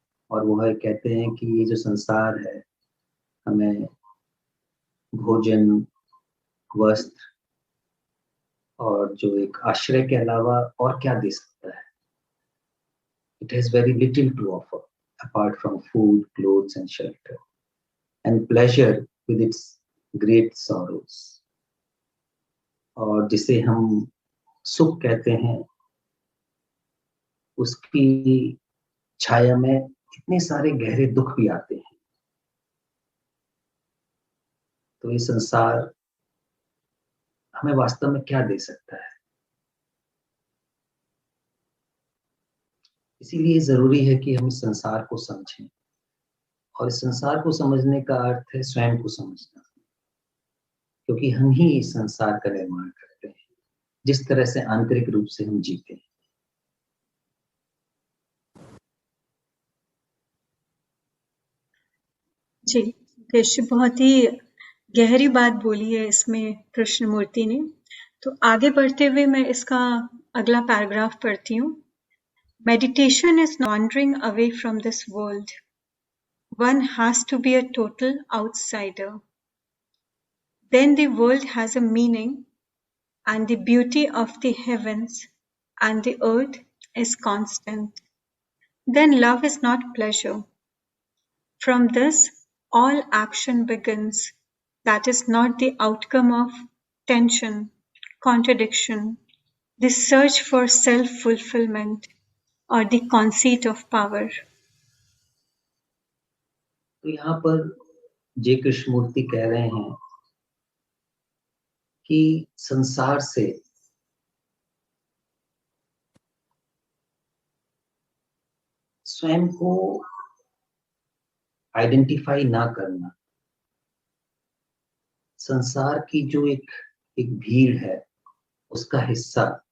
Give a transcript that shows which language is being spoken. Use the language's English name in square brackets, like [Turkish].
[Hindi] और वह कहते हैं कि ये जो संसार है हमें भोजन, वस्त्र और जो एक आश्रय के अलावा और क्या दे सकता है. [English] It has very little to offer apart from food, clothes and shelter, and pleasure with its great sorrows. [Hindi] और जिसे हम सुख कहते हैं, उसकी छाया में इतने सारे गहरे दुख भी आते हैं. तो ये संसार हमें वास्तव में क्या दे सकता है. इसीलिए जरूरी है कि हम इस संसार को समझें. और इस संसार को समझने का अर्थ है स्वयं को समझना, क्योंकि हम ही इस संसार का निर्माण करते हैं, जिस तरह से आंतरिक रूप से हम जीते हैं. जी, कृष्ण बहुत ही गहरी बात बोली है इसमें कृष्णमूर्ति ने. तो आगे बढ़ते हुए मैं इसका अगला पैराग्राफ पढ़ती हूँ. [English] Meditation is wandering away from this world. One has to be a total outsider. Then the world has a meaning, and the beauty of the heavens and the earth is constant. Then love is not pleasure. From this, all action begins. That is not the outcome of tension, contradiction, the search for self-fulfillment, or the conceit of power. [Hindi] तो यहाँ पर जे कृष्णमूर्ति कह रहे हैं कि संसार से स्वयं को आइडेंटिफाई ना करना, संसार की जो एक भीड़ है उसका हिस्सा